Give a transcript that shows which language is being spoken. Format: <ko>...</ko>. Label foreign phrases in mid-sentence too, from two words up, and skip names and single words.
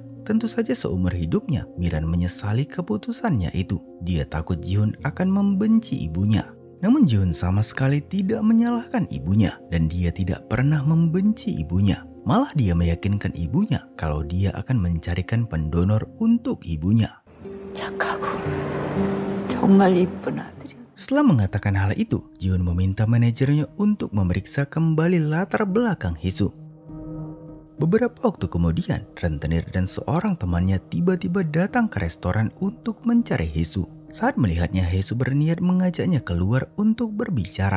<id>Tentu saja seumur hidupnya Miran menyesali keputusannya itu. Dia takut Jihoon akan membenci ibunya. Namun Jihoon sama sekali tidak menyalahkan ibunya dan dia tidak pernah membenci ibunya. Malah dia meyakinkan ibunya kalau dia akan mencarikan pendonor untuk ibunya.</id> <ko>착하고 정말 이쁜 아들이야.</ko> <id>Setelah mengatakan hal itu, Jihoon meminta manajernya untuk memeriksa kembali latar belakang Haesoo. Beberapa waktu kemudian, rentenir dan seorang temannya tiba-tiba datang ke restoran untuk mencari Haesoo. Saat melihatnya, Haesoo berniat mengajaknya keluar untuk berbicara.</id>